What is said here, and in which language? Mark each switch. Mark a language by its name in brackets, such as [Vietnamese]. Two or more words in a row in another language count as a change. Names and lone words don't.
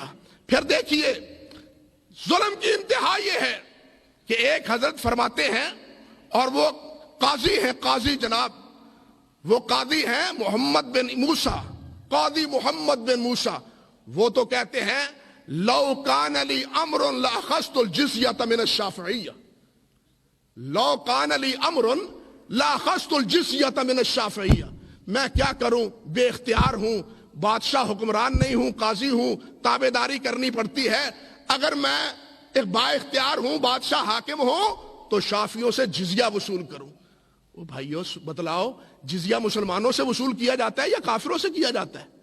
[Urdu] پھر دیکھیے, ظلم کی انتہا یہ ہے کہ ایک حضرت فرماتے ہیں, اور وہ قاضی ہیں, قاضی جناب, وہ قاضی ہیں محمد بن موسیٰ, قاضی محمد بن موسیٰ. وہ تو کہتے ہیں [Arabic] لو کان لی امر لاخذت الجزیۃ من الشافعیہ. لو کان لی امر لاخذت الجزیۃ من الشافعیہ. [Urdu] میں کیا کروں, بے اختیار ہوں, بادشاہ حکمران نہیں ہوں, قاضی ہوں, تابعداری کرنی پڑتی ہے. اگر میں ایک با اختیار ہوں, بادشاہ حاکم ہوں, تو شافعیوں سے جزیہ وصول کروں. وہ بھائیو بتلاؤ, جزیہ مسلمانوں سے وصول کیا جاتا ہے یا کافروں سے کیا جاتا ہے؟